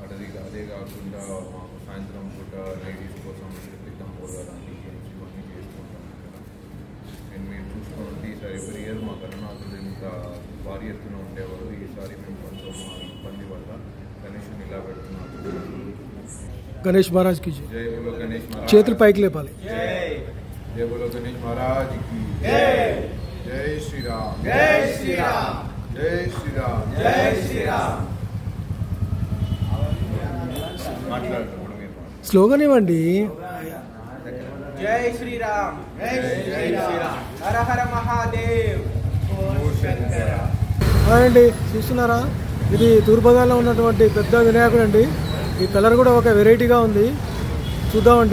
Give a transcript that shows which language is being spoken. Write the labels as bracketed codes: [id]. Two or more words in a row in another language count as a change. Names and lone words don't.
[te] అడవి కాకుండా మాకు సాయంత్రం పూట లేడీస్ కోసం క్రితం పోలాలంటే గేమ్స్ ఇవన్నీ చేస్తుంటాం ఇక్కడ. నేను మీరు చూసుకుంటే ఈసారి [en] every year [te] మా కరుణాసుడు ఇంత భారీ ఎత్తున ఉండేవారు. ఈసారి మేము కొంచెం మా ఇబ్బంది వల్ల గణేష్ని ఇలా పెడుతున్నాము. [hi] गणेश महाराज की जय बोलो गणेश महाराज. [te] చేతులు పైకి లేపాలి. [hi] जय बोलो गणेश महाराज की जय श्रीराम. जय श्रीराम. जय श्रीराम. जय श्रीराम. [te] స్లోగన్ ఇవ్వండి. [hi] जय श्रीराम. जय श्रीराम. हर हर महादेव. [te] అండి చూస్తున్నారా, ఇది తూర్పుగోదావరిలో ఉన్నటువంటి పెద్ద వినాయకుడు అండి. ఈ కలర్ కూడా ఒక వెరైటీగా ఉంది. చూద్దామండి.